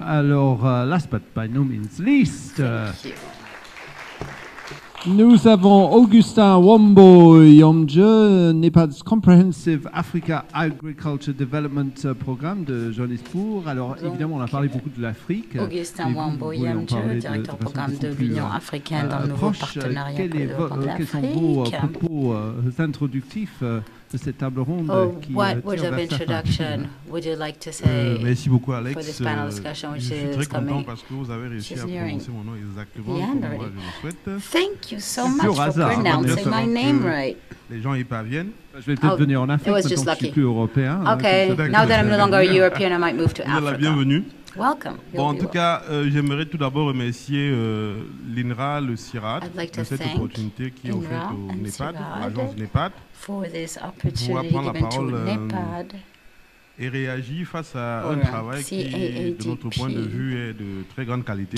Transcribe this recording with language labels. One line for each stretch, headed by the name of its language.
English: Alors, last but by no means least,
French: nous avons
English: Augustin Wambo Yamdjeu, NEPAD's Comprehensive Africa Agriculture Development Programme de Johannesburg.
French: Alors évidemment, on a parlé beaucoup de l'Afrique. Augustin Wambo Yamdjeu, directeur programme de l'Union africaine dans le nouveau partenariat pour le développement de l'Afrique. Quels sont vos propos introductifs de cette table ronde qui
English: what word of introduction would you like to say
French: merci beaucoup, Alex.
English: For this panel discussion, which
French: je suis très content parce que vous avez réussi à prononcer mon nom exactement comme moi je le souhaite.
English: Thank you so much for pronouncing my name right.
French: Les gens y parviennent. Je vais peut-être venir en Afrique, parce que je suis plus européen.
English: Okay, now that I'm no longer European, I might move to Africa.
French: Vous êtes la bienvenue.
English: Welcome.
French: Bon, en tout cas, j'aimerais tout d'abord remercier l'Inra, le Cirad, de cette opportunité qui est offerte au NEPAD, l'agence NEPAD, pour pouvoir prendre la parole et réagir face à un travail qui, de notre point de vue, est de très grande qualité.